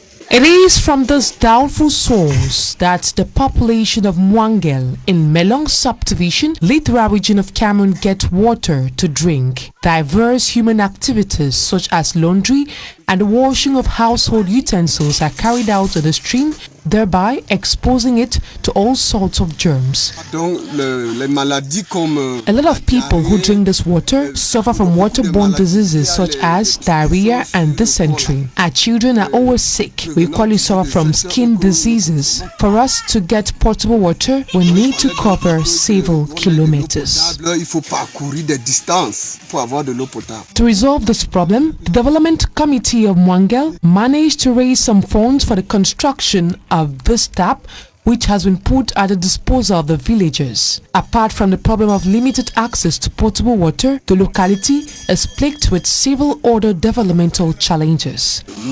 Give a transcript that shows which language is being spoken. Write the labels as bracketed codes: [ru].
[en] It is from this doubtful source that the population of Mwangel in Melong subdivision, littoral region of Cameroon, get water to drink. Diverse human activities such as laundry and the washing of household utensils are carried out to the stream thereby exposing it to all sorts of germs. [fr] Donc, les maladies comme [en] A lot of people who drink this water suffer from waterborne diseases such as diarrhea and dysentery. Our children are always sick. We equally suffer from skin diseases. For us to get potable water, we need to cover several kilometers. [fr] il faut parcourir des distances pour avoir de l'eau potable. [en] To resolve this problem, the Development Committee of Mwangel managed to raise some funds for the construction of this tap, which has been put at the disposal of the villagers. Apart from the problem of limited access to potable water, the locality is plagued with several other developmental challenges.